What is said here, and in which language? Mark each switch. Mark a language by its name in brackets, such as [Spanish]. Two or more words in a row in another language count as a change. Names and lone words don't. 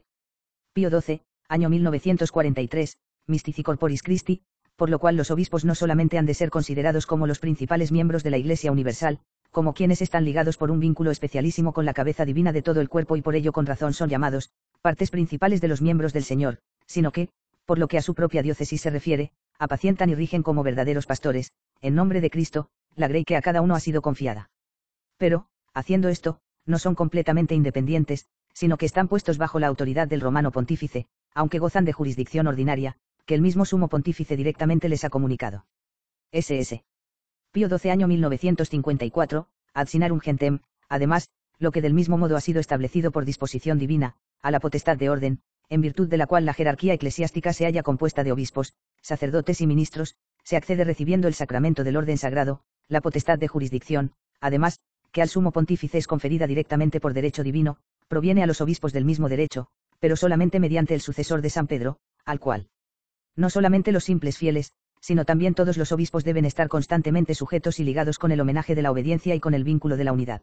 [Spanish] Pío XII, año 1943, Mystici Corporis Christi, por lo cual los obispos no solamente han de ser considerados como los principales miembros de la Iglesia universal, como quienes están ligados por un vínculo especialísimo con la cabeza divina de todo el cuerpo y por ello con razón son llamados, partes principales de los miembros del Señor, sino que, por lo que a su propia diócesis se refiere, apacientan y rigen como verdaderos pastores, en nombre de Cristo, la grey que a cada uno ha sido confiada. Pero, haciendo esto, no son completamente independientes, sino que están puestos bajo la autoridad del romano pontífice, aunque gozan de jurisdicción ordinaria, que el mismo sumo pontífice directamente les ha comunicado. S.S. Pío XII año 1954, ad sinarum gentem, además, lo que del mismo modo ha sido establecido por disposición divina, a la potestad de orden, en virtud de la cual la jerarquía eclesiástica se halla compuesta de obispos, sacerdotes y ministros, se accede recibiendo el sacramento del orden sagrado, la potestad de jurisdicción, además, que al sumo pontífice es conferida directamente por derecho divino, proviene a los obispos del mismo derecho, pero solamente mediante el sucesor de San Pedro, al cual no solamente los simples fieles, sino también todos los obispos deben estar constantemente sujetos y ligados con el homenaje de la obediencia y con el vínculo de la unidad.